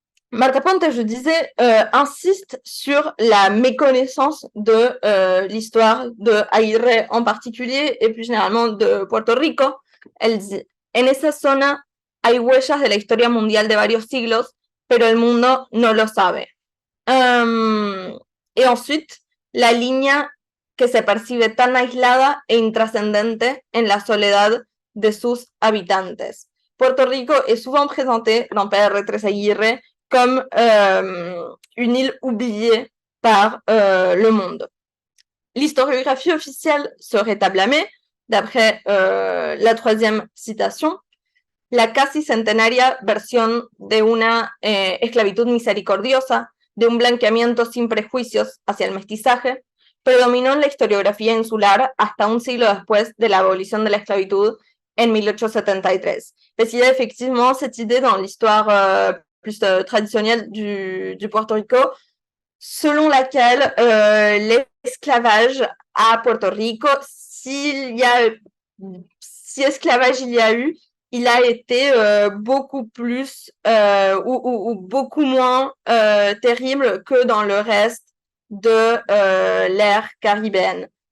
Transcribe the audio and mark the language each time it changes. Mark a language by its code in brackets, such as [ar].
[fr] Marta Ponte, je disais, insiste sur la méconnaissance de l'histoire de Aguirre en particulier et plus généralement de Puerto Rico. Elle dit, [es] en esa zona hay huellas de la historia mundial de varios siglos, pero el mundo no lo sabe. [fr] Et ensuite, [es] la línea que se percibe tan aislada e intrascendente en la soledad de sus habitantes. [fr] Puerto Rico est souvent présenté dans PR3 Aguirre comme une île oubliée par le monde. L'historiographie officielle serait à blâmer, d'après la troisième citation. [es] La casi centenaria versión de una esclavitud misericordiosa, de un blanqueamiento sin prejuicios hacia el mestizaje, predominó en la historiografía insular hasta un siglo después de la abolition de la esclavitud en 1873. [fr] Il y a effectivement cette idée dans l'histoire plus traditionnelle du Puerto Rico, selon laquelle l'esclavage à Puerto Rico, si esclavage il y a eu, il a été beaucoup plus ou beaucoup moins terrible que dans le reste de l'ère caribéenne.